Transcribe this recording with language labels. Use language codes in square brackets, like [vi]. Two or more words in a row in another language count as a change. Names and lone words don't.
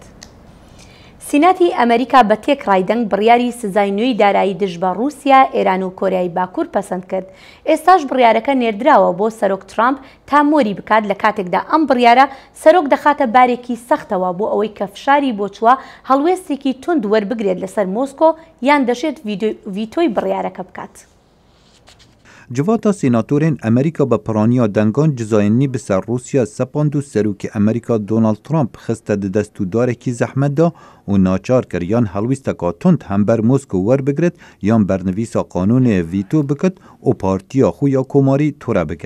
[ckb] سیناتی ئەمریکا بە تێکڕای دەنگ بڕیاری سزای نوێی دارایی دژ بە رووسیا، ئێران و کۆریای باکوور پەسەند کرد. ئێستاش بڕیارەکە نێردراوە بۆ سەرۆک ترامپ تا مۆری بکات لە کاتێکدا ئەم بڕیارە سەرۆک دەخاتە بارێکی سەختەوە بۆ ئەوەی کە فشاری بۆ چووە هەڵوێستێکی تند وەربگرێت لەسەر مۆسکۆ یان دەشێت ڤیتۆی بڕیارەکە بکات. [ku] Civata sînatorên Amerîka bi piraniya dengan cizayînî bi ser Rûsya sepand û serokê Amerîka Donald Trump xiste di destûdarekî zehmet da û naçar kir yan helwîsteka tund hember Moskow werbigirit yan bernivîsa qanûnê vîto bikit û partiya xwe ya komarî tore bikit.